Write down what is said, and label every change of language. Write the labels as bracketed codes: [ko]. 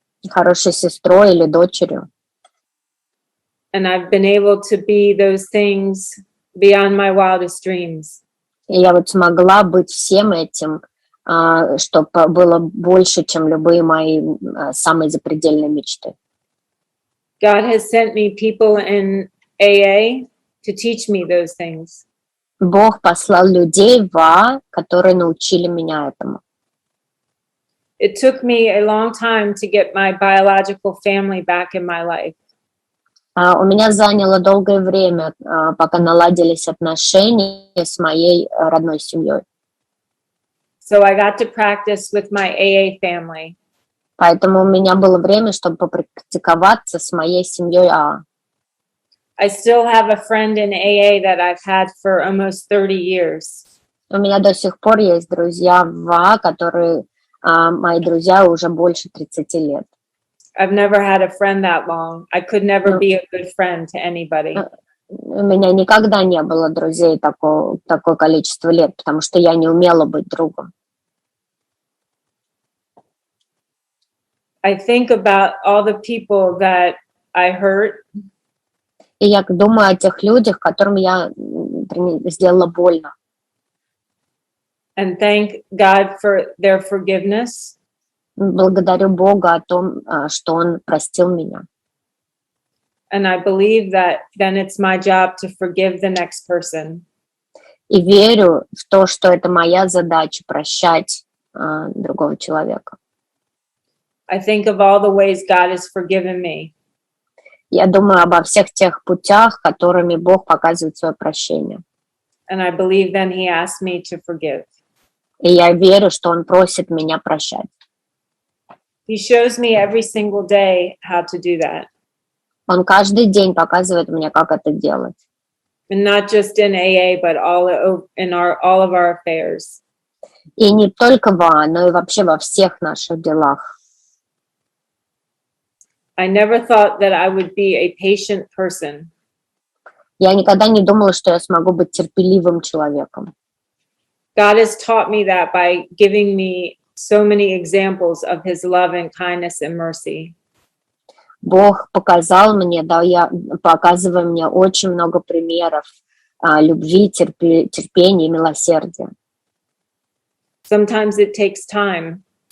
[ru] хорошей сестрой или дочерью. [en] And I've been able to be those things beyond my wildest dreams. [ru] И я вот смогла быть всем этим, что было больше, чем любые мои самые запредельные мечты. [en] God has sent me people in AA to teach me those things. [ru] Бог послал людей в которые научили меня этому. [en] It took me a long time to get my biological family back in my life. [ru] У меня заняло долгое время, пока наладились отношения с моей родной семьей. [en] So I got to practice with my AA family. [ru] Поэтому у меня было время, чтобы попрактиковаться с моей семьей [en] I still have a friend in AA that I've had for almost 30 years. [ru] У меня до сих пор есть друзья в которые мои друзья уже больше 30 лет. [en] I've never had a friend that long. I could never be a good friend to anybody. [ru] У меня никогда не было друзей такое количество лет, потому что я не умела быть другом. [en] I think about all the people that I hurt. [ru] И я думаю о тех людях, которым я сделала больно. [en] And thank God for their forgiveness. [ru] Благодарю Бога о том, что Он простил меня. [en] And I believe that then it's my job to forgive the next person. [ru] И верю в то, что это моя задача прощать другого человека. [en] I think of all the ways God has forgiven me. [ru] Я думаю обо всех тех путях, которыми Бог показывает свое прощение. [en] And I believe then He asked me to forgive. [ru] И я верю, что Он просит меня прощать. [en] He shows me every single day how to do that. [ru] Он каждый день показывает мне, как это делать. [en] And not just in AA, but all of our affairs. [ru] И не только но и вообще во всех наших делах. [en] I never thought that I would be a patient person. [ru] Я никогда не думала, что я смогу быть терпеливым человеком. [en] God has taught me that by giving me so many examples of His love and kindness and mercy. [ru] Бог показал мне, показывая мне очень много примеров любви, терпения и милосердия. [en] Sometimes it takes time.